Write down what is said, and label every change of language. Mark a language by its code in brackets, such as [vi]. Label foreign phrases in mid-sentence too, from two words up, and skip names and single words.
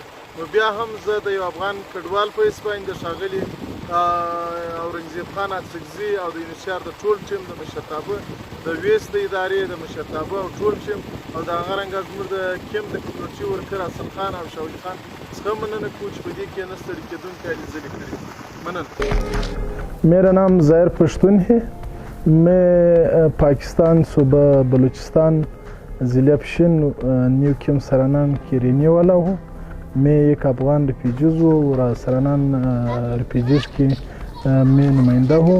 [ps] نو بیا هم زه د یو افغان کډوال په حیث باندې د ښاغلي اورنګزیب خان اڅکزي او د انتشار د ټول ټیم د مشرتابه، د ویست د ادارې د مشرتابه او ټول ټیم او د هغه رنګه زموږ د کیمپ د کمیونټي ورکر حسن خان او شاولي خان څخه مننه کوو چې په دې کې نه ستړي کېدونکې هلې ځلې کړي. مننه. [ur] میرا نام ظاہر پشتون ہے۔ میں پاکستان صوبہ بلوچستان ضلع پشین نیو کیم سرانان کے رہنے والا ہوں. میں ایک افغان ریفیوجیز ہوں اور سرانان ریفیوجیز کی میں نمائندہ ہوں.